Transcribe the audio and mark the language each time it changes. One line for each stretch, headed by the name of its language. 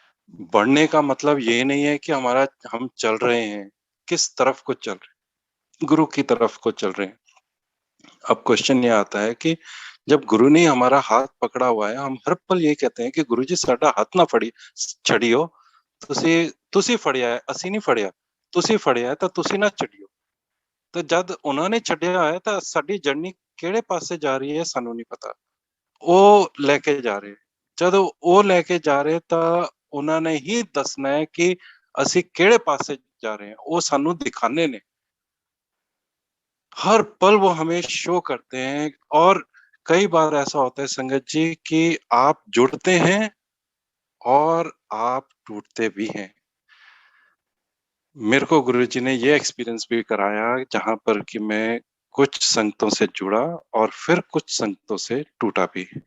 Hindi: बढ़ने का मतलब ये नहीं है कि हमारा हम चल रहे हैं, किस तरफ को चल रहे हैं, गुरु की तरफ को चल रहे हैं। अब क्वेश्चन ये आता है कि जब गुरु ने हमारा हाथ पकड़ा हुआ है, हम हर पल ये कहते हैं कि गुरु जी
Punjabi: साडा हाथ ना फड़ी छड़ियो, ਤੁਸੀਂ ਤੁਸੀਂ ਫੜਿਆ ਹੈ, ਅਸੀਂ ਨਹੀਂ ਫੜਿਆ, ਤੁਸੀਂ ਫੜਿਆ ਹੈ ਤਾਂ ਤੁਸੀਂ ਨਾ ਛੱਡਿਓ। ਤਾਂ ਜਦ ਉਹਨਾਂ ਨੇ ਛੱਡਿਆ ਹੈ ਤਾਂ ਸਾਡੀ ਜਰਨੀ ਕਿਹੜੇ ਪਾਸੇ ਜਾ ਰਹੀ ਹੈ ਸਾਨੂੰ ਨਹੀਂ ਪਤਾ। ਉਹ ਲੈ ਕੇ ਜਾ ਰਹੇ, ਜਦੋਂ ਉਹ ਲੈ ਕੇ ਜਾ ਰਹੇ ਤਾਂ ਉਹਨਾਂ ਨੇ ਹੀ ਦੱਸਣਾ ਹੈ ਕਿ ਅਸੀਂ ਕਿਹੜੇ ਪਾਸੇ ਜਾ ਰਹੇ ਹਾਂ, ਉਹ ਸਾਨੂੰ ਦਿਖਾਣੇ ਨੇ।
Hindi: हर पल वो हमें शो करते हैं। और कई बार ऐसा होता है संगत जी कि आप जुड़ते हैं और आप टूटते भी हैं। मेरे को गुरुजी ने ये एक्सपीरियंस भी कराया जहाँ पर कि मैं कुछ संगतों से जुड़ा और फिर कुछ संगतों से टूटा भी।